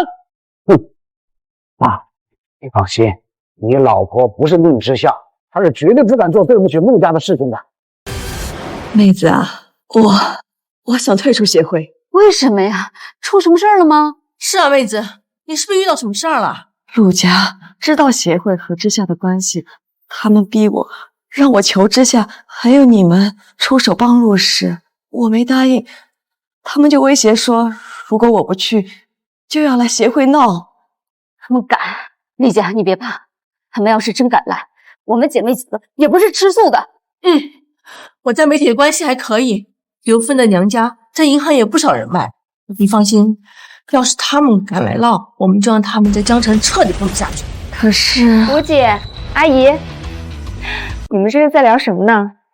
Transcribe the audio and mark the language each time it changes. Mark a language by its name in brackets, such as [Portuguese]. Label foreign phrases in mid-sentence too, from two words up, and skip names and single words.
[Chinese] 爸，你放心，你老婆不是宁之夏，她是絕對不敢做對不起陸家的事情的。妹子啊，我想退出協會。為什麼呀？出什麼事兒了嗎？是啊，妹子，你是不是遇到什麼事兒了？陸家知道協會和之夏的關係，他們逼我，讓我求之夏還有你們出手幫陸氏，我沒答應，他們就威脅說，如果我不去，就要來協會鬧。他們敢？麗姐，你別怕，他們要是真敢來，我們姐妹幾個也不是吃素的。我在媒體的關係還可以，劉芬的娘家在銀行也不少人脈，你放心，要是他們敢來鬧，我们就讓他們在江城徹底混不下去。可是吴姐、阿姨，你們这是在聊什麼呢？